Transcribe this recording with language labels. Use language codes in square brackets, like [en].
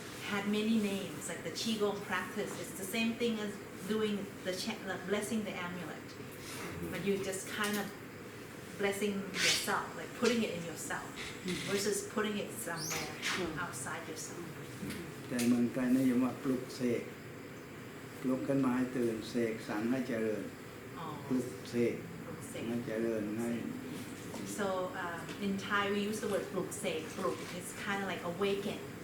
[en] had many names, like the Qigong practice. It's the same thing as doing the blessing the amulet, but you just kind of blessing yourself, like putting it in yourself, versus putting it somewhere outside yourself. [th] แต่เมืองไทยนิยมว่าปลุกเสกปลุกขึ้นมาให้ตื่นเสกสั่งให้เจริญปลุกเสกให้เจริญให้ [en] So in Thai we use the word ปลุกเสก ปลุก it's kind of like awaken.